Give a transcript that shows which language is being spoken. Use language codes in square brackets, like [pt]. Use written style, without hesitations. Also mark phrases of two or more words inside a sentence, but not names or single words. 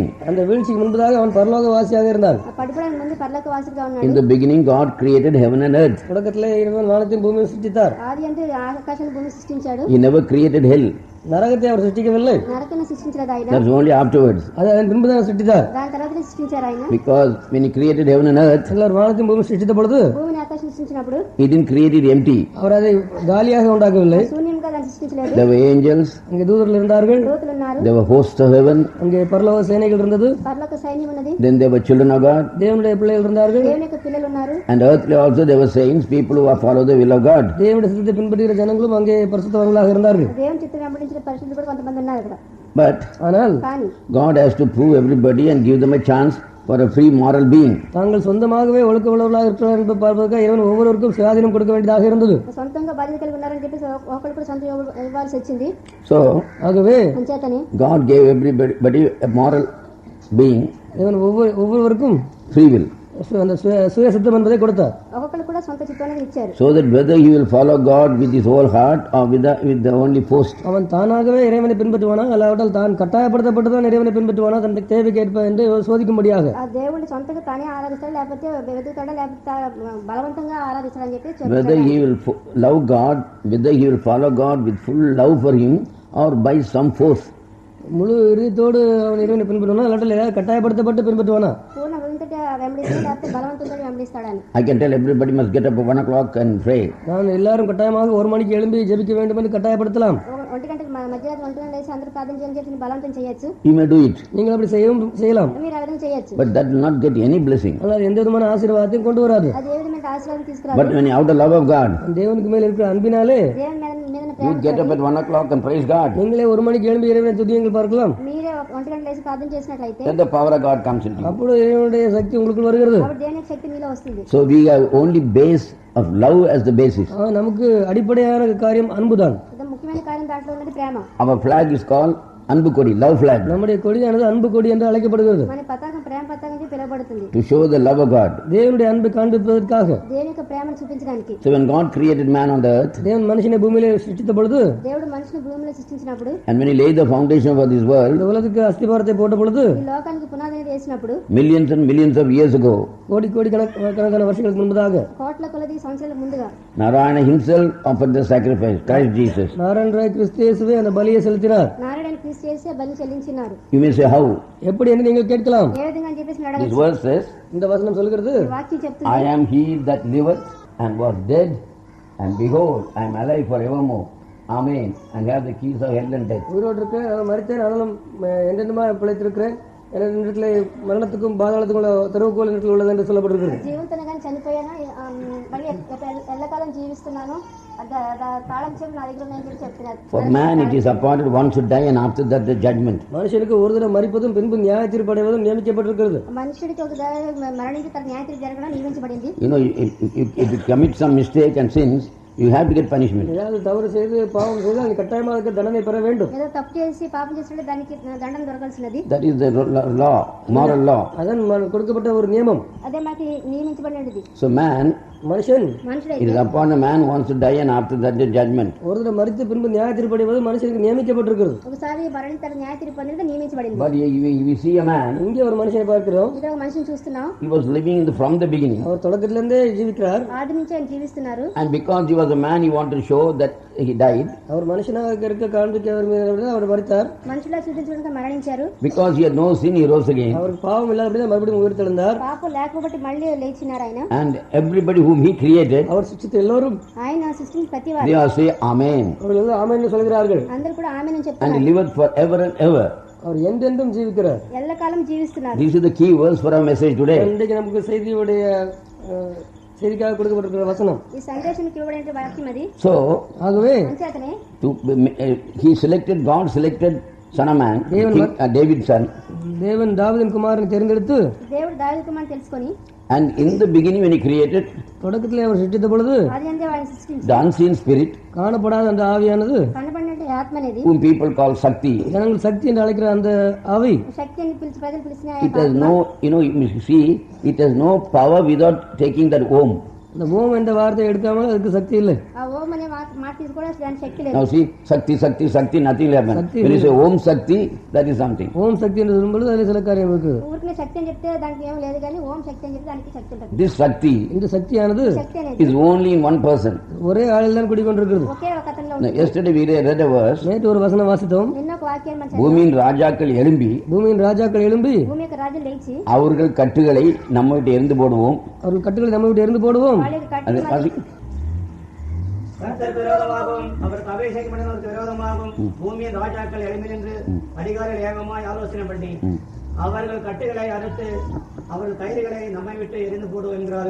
[ta] அந்த வீழ்ச்சிக்கு முன்பதாக அவன் பரலோகவாசியாக இருந்தான். [te] ఆ పడిపోవడానికి ముందు పరలోక వాసిగా ఉన్నాడు. [en] In the beginning, God created heaven and earth. [ta] தொடக்கத்திலே இறைவன் வானத்தையும் பூமியையும் சிருஷ்டித்தார். [te] ఆది అంటే ఆకాశాన్ని భూమి సృష్టించాడు. [en] He never created hell. [ta] நரகத்தை அவர் சிருஷ்டிக்கவில்லை. [te] నరకాన్ని సృష్టించలేదు ఆయన. [en] That's only afterwards. [ta] அது அதன் பின்புதான் சிருஷ்டித்தார். [te] దాని తర్వాతనే సృష్టించారు ఆయన. [en] Because when he created heaven and earth, [ta] எல்லாரும் வானத்தையும் பூமியும் சிருஷ்டித்த பொழுது [te] భూమిని ఆకాశం సృష్టించినప్పుడు [en] he didn't create it empty. [ta] அவர் அதை காலியாக உண்டாக்கவில்லை. [te] శూన్యంగా దాన్ని సృష్టించలేదు. [en] There were angels, [ta] அங்கே தூதர்கள் இருந்தார்கள். [te] దూతలు ఉన్నారు. [en] there were hosts of heaven, [ta] அங்கே பரலோக சேனைகள் இருந்தது. [te] పరలోక సైన్యం ఉన్నది. [en] then there were children of God, [ta] தேவனுடைய பிள்ளைகள் இருந்தார்கள். [te] దేవుని యొక్క పిల్లలు ఉన్నారు. [en] and earthly also there were saints, people who follow the will of God. [ta] தேவனுடைய சித்தத்தை பின்பற்றுகிற ஜனங்களும் அங்கே பரிசுத்தவர்களாக இருந்தார்கள். [te] దేవుని చిత్తం వెంబడించిన పరిశుద్ధులు కూడా కొంతమంది ఉన్నారు అక్కడ. [en] But [ta] ஆனால் [te] కానీ [en] God has to prove everybody and give them a chance for a free moral being. [ta] தாங்கள் சொந்தமாகவே ஒழுக்க உள்ளவர்களாக இருக்கிறார்கள் என்று பார்ப்பதற்காக இறைவன் ஒவ்வொருவருக்கும் சுயாதீனம் கொடுக்க வேண்டியதாக இருந்தது. [te] సొంతంగా బాధ్యత కలిగి ఉన్నారని చెప్పేసి ఒకళ్ళు కూడా సొంతం ఇవ్వాల్సి వచ్చింది. [en] So [ta] ஆகவே [te] అంచేతని [en] God gave everybody a moral being, [ta] இவன் ஒவ்வொருவருக்கும் [en] free will, [ta] அந்த சுய சித்தம் என்பதை கொடுத்தார். [te] ఒక్కొక్కరు కూడా సొంత చిత్తాన్ని ఇచ్చారు. [en] so that whether he will follow God with his whole heart or with the only post. [ta] அவன் தானாகவே இறைவனை பின்பற்றுவானா அல்லாவிட்டால் தான் கட்டாயப்படுத்தப்பட்டுதான் இறைவனை பின்பற்றுவானா தன் தேவைக்கேற்ப என்று சோதிக்கும்படியாக. [te] ఆ దేవుడిని సొంతంగా తానే ఆరాధిస్తాడు లేకపోతే వెతుకుతాడా లేకపోతే బలవంతంగా ఆరాధిస్తాడని చెప్పి [en] Whether he will love God, whether he will follow God with full love for him or by some force. [ta] முழு இறுதியோடு அவன் இறைவனை பின்பற்றுவானா அல்லாவிட்டால் ஏதாவது கட்டாயப்படுத்தப்பட்டு பின்பற்றுவானா? [te] పూర్ణ హృదయంతో వెంబడిస్తాడు లేకపోతే బలవంతంగా వెంబడిస్తాడని. [en] I can tell everybody must get up at 1 o'clock and pray. [ta] நான் எல்லாரும் கட்டாயமாக 1 மணிக்கு எழும்பி ஜெபிக்க வேண்டும் என்று கட்டாயப்படுத்தலாம். [te] ఒంటి గంటకి మధ్యరాత్రి 1 గంటల లేచి అందరూ ప్రార్థన చేయని చెప్పి బలవంతం చేయొచ్చు. [en] You may do it, [ta] நீங்கள் அப்படி செய்யலாம். [te] మీరు ఆ విధంగా చేయొచ్చు. [en] but that will not get any blessing. [ta] ஆனால் எந்த விதமான ஆசீர்வாதத்தையும் கொண்டு வராது. [te] అది ఏ విధమైన ఆశీర్వాదం తీసుకురాదు. [en] But when you out of love of God, [ta] தேவனுக்கு மேல் இருக்கிற அன்பினாலே [te] దేవుని మీద [en] you get up at 1 o'clock and praise God, [ta] நீங்களே 1 மணிக்கு எழும்பி இறைவனை துதியுங்கள் பார்க்கலாம். [te] మీరే 1 గంట లేచి ప్రార్థన చేసినట్లయితే [en] then the power of God comes into you. [ta] அப்பொழுது இறைவனுடைய சக்தி உங்களுக்கு வருகிறது. [te] అప్పుడు దేవుని యొక్క శక్తి మీలో వస్తుంది. [en] So we have only base of love as the basis. [ta] நமக்கு அடிப்படையான காரியம் அன்புதான். [te] ఇది ముఖ్యమైన కార్యం దాంట్లో ఉన్నది ప్రేమ. [en] Our flag is called Anbu Kodi, love flag, [ta] நம்முடைய கொடியானது அன்பு கொடி என்று அழைக்கப்படுகிறது. [te] మన పతాకం ప్రేమ పతాకంగా పిలువబడుతుంది. [en] to show the love of God. [ta] தேவனுடைய அன்பை காண்பிப்பதற்காக. [te] దేవుని యొక్క ప్రేమను చూపించడానికి. [en] So when God created man on the earth, [ta] தேவன் மனுஷனை பூமியிலே சிருஷ்டித்த பொழுது [te] దేవుడు మనిషిని భూమిలో సృష్టించినప్పుడు [en] and when he laid the foundation for this world, [ta] இந்த உலகத்துக்கு அஸ்திபாரத்தை போட்ட பொழுது [te] ఈ లోకానికి పునాదిని వేసినప్పుడు [en] millions and millions of years ago, [ta] கோடி கணக்கான வருஷங்களுக்கு முன்பதாக [te] కోట్ల కొలది సంవత్సరాల ముందుగా [en] Narayana himself offered the sacrifice, Christ Jesus. [ta] நாராயணராய் கிறிஸ்து இயேசுவே அந்த பலியை செலுத்தினார். [te] నారాయణ క్రీస్తు చేసి బలి చెల్లించినారు. [en] You may say how? [ta] எப்படி என்று நீங்கள் கேட்கலாம். [te] ఏ విధంగా అని చెప్పేసి [en] This [te] అడగచ్చు. [en] verse says, [ta] இந்த வசனம் சொல்கிறது [te] ఈ వాక్యం చెప్తుంది. [en] I am he that liveth and was dead, and behold, I am alive forevermore. Amen. And have the keys of hell and death. [ta] உயிரோடு இருக்க மரித்தேன் ஆனாலும் என்றென்றுமா பிழைத்திருக்கிறேன். என்னிடத்திலே மரணத்துக்கும் பாதாளத்துக்கும் உள்ள திறவுகோல் என்னிடத்தில் உள்ளது என்று சொல்லப்பட்டிருக்கிறது. [te] జీవితంలో కానీ చనిపోయాను మళ్ళీ ఎల్లకాలం జీవిస్తున్నాను తాళం చెవి నా దగ్గర ఉందని చెప్పి చెప్తున్నారు. [en] For man it is appointed one should die and after that the judgment. [ta] மனுஷனுக்கு ஒரு தடவை மரிப்பதும் பின்பு நியாய தீர்ப்பு அடைவதும் நியமிக்கப்பட்டிருக்கிறது. [te] మనుషుడికి ఒక మరణించి తన న్యాయ తీర్పు జరగడం నియమించబడింది. [en] You know, if you commit some mistake and sins, you have to get punishment. [ta] ஏதாவது தவறு செய்து பாவம் செய்து அது கட்டாயமாக அதுக்கு தண்டனை பெற வேண்டும். [te] ఏదో తప్పు చేసి పాపం చేసినట్టు దానికి దండన దొరకాల్సినది. [en] That is the law, moral law. [ta] அதான் கொடுக்கப்பட்ட ஒரு நியமம். [te] అదే మాకు నియమించబడినది. [en] So man, [ta] மனுஷன் [en] it is upon a man wants to die and after that the judgment. [ta] ஒரு தடவை மரித்து பின்பு நியாய தீர்ப்பு அடைவது மனுஷனுக்கு நியமிக்கப்பட்டிருக்கிறது. [te] ఒకసారి మరణించి తన న్యాయ తీర్పు అనేది నియమించబడింది. [en] But we see a man, [ta] இங்கே ஒரு மனுஷனை பார்க்கிறோம். [te] ఇక్కడ ఒక మనిషిని చూస్తున్నాం. [en] he was living from the beginning. [ta] அவர் தொடக்கத்திலிருந்தே ஜீவிக்கிறார். [te] ఆది నుంచి ఆయన జీవిస్తున్నారు. [en] And because he was a man, he wanted to show that he died. [ta] அவர் மனுஷனாக இருக்க காண்பிக்க அவர் மரித்தார். [te] మనుషులా చూపించడానికి మరణించారు. [en] Because he had no sin, he rose again. [ta] அவருக்கு பாவம் இல்லாதபடி மறுபடியும் உயிர்த்தெழுந்தார். [te] పాపం లేకపోతే మళ్ళీ లేచినారు ఆయన. [en] And everybody whom he created, [ta] அவர் சிருஷ்டித்த எல்லோரும் [te] ఆయన సృష్టించిన ప్రతి [en] they [te] వారు [en] all say Amen. [ta] அவர்கள் ஆமென் என்று சொல்கிறார்கள். [te] అందరూ కూడా ఆమేన్ అని [en] And [te] చెప్తున్నారు. [en] he liveth forever and ever. [ta] அவர் என்றென்றும் ஜீவிக்கிறார். [te] ఎల్లకాలం జీవిస్తున్నారు. [en] These are the key words for our message today. [ta] இன்றைக்கு நமக்கு செய்திக்காக கொடுக்கப்பட்டிருக்கிற வசனம். [te] ఈ సందేశానికి ఇవ్వబడిన వాక్యం అది. [en] So, [ta] ஆகவே [te] అంచేతనే [en] God selected son of man, David's son. [ta] தேவன் தாவீதின் குமாரனை தேர்ந்தெடுத்து [te] దేవుడు దావీదు కుమారుని తెలుసుకొని [en] And in the beginning when he created, [ta] தொடக்கத்திலே அவர் சிருஷ்டித்த பொழுது [te] అది అందే వాడిని సృష్టించి [en] the unseen spirit, [ta] காணப்படாத அந்த ஆவியானது [te] కనబడినట్టు ఆత్మ అనేది [en] whom people call Shakti, [ta] ஜனங்கள் சக்தி என்று அழைக்கிற அந்த ஆவி [te] శక్తి అని పిలిచి ప్రజలు పిలిచిన [en] it has no, you see, it has no power without taking that Om. [ta] அந்த ஓம் என்ற வார்த்தை எடுக்காமல் அதுக்கு சக்தி இல்லை. [te] ఆ ఓం అనే మాట తీసుకోవడం దానికి శక్తి లేదు. [en] Now see, Shakti, nothing will happen. When you say Om Shakti, that is something. [ta] ஓம் சக்தி என்று சொல்லும்போது அதில் சில காரியம் இருக்கு. [te] ఊరికే శక్తి అని చెప్తే దానికి ఏం లేదు కానీ ఓం శక్తి అని చెప్తే దానికి శక్తి ఉంటుంది. [en] This Shakti [ta] இந்த சக்தியானது [te] శక్తి అనేది [en] is only in one person. [ta] ஒரே ஆளில் தான் குடிக்கொண்டிருக்கிறது. [te] ఒకే ఒక అతనిలో [en] Now, [te] ఉంటుంది. [en] yesterday we read a verse, [ta] நேற்று ஒரு வசனம் வாசித்தோம். [te] నిన్న ఒక వాక్యాన్ని మనం [ta] பூமியின் ராஜாக்கள் எழும்பி பூமியின் ராஜாக்கள் எழும்பி [te] భూమి యొక్క రాజులు లేచి [ta] அவர்கள் கட்டுகளை நம்ம விட்டு எரிந்து போடுவோம். அவர்கள் கட்டுகளை நம்ம விட்டு எரிந்து போடுவோம். [te] వాళ్ళకి కట్టి [ta] அது [te] మరి [ta] கர்த்தருக்கு விரோதமாகவும் அவருக்கு அபிஷேகம் பண்ணினவருக்கு விரோதமாகவும் பூமியின் ராஜாக்கள் எழும்பி நின்று அதிகாரிகள் ஏகமாய் ஆலோசனை பண்ணி அவர்கள் கட்டுகளை அறுத்து அவர்கள் கயிறுகளை நம்மை விட்டு எரிந்து போடுவோம் என்கிறார்கள்.